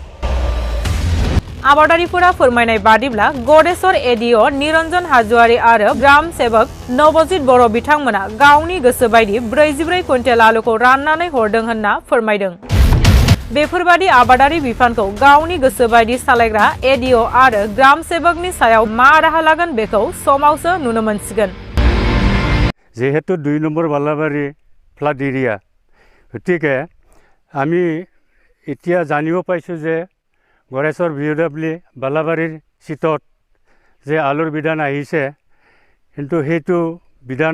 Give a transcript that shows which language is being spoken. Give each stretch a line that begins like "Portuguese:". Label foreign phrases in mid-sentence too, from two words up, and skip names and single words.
Bodo: आबादारिफोरा फोरमायनाय बादिब्ला गरेस्वर एडिअ निरन्जन हाज'वारि आरो ग्राम सेबक नबजित बर' बिथांमोना गावनि गोसो बायदि 44 कुइन्टेल आलुखौ राननानै हरदों होनना फोरमायदों बेफोरबादि आबादारि बिफानखौ गावनि गोसो बायदि सालायग्रा एडिअ आरो ग्राम सेबकनि सायाव मा राहा लागोन बेखौ समावसो नुनो मोनसिगोन
Assamese: যেহেতু 2 নম্বৰ বালাবাৰী ফ্লাড এৰিয়া গতিকে আমি এতিয়া জানিব পাইছোঁ যে गरेस्वर VOW বালাবাৰীৰ চিটত যে আলুৰ বিধান আহিছে কিন্তু সেইটো বিধান